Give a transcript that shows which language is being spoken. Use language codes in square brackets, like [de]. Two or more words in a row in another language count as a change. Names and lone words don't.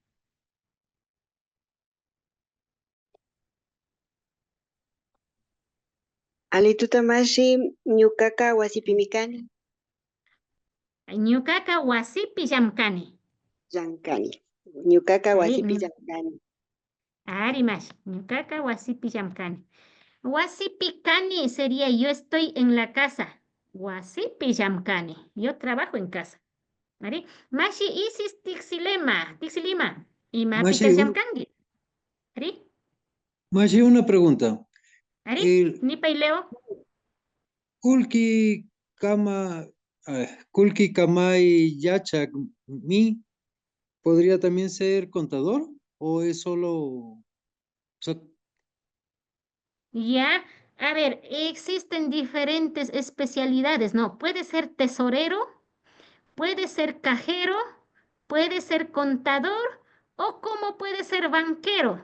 [qu] Alituta mashi ñukaka wasipimi kani. Ñukaka wasipi llamkani. Llankani. Ñukaka wasipi llankani. Ari mashi, ñukaka wasipi llamkani. Wasipi kani [es] sería yo estoy en la casa. [qu] Wasipi llamkani. [es] Yo trabajo en casa. [qu] ¿Ari? Mashi Isis Tixilima. Imapitak llamkanki? ¿Ari? Mashi, [es] una pregunta. [qu] ¿Ari? Nipa y Leo. Kulki kamay yachak mi, [es] ¿podría también ser contador? ¿O es solo... Ya, a ver, existen diferentes especialidades, ¿no? Puede ser tesorero, puede ser cajero, puede ser contador o como puede ser banquero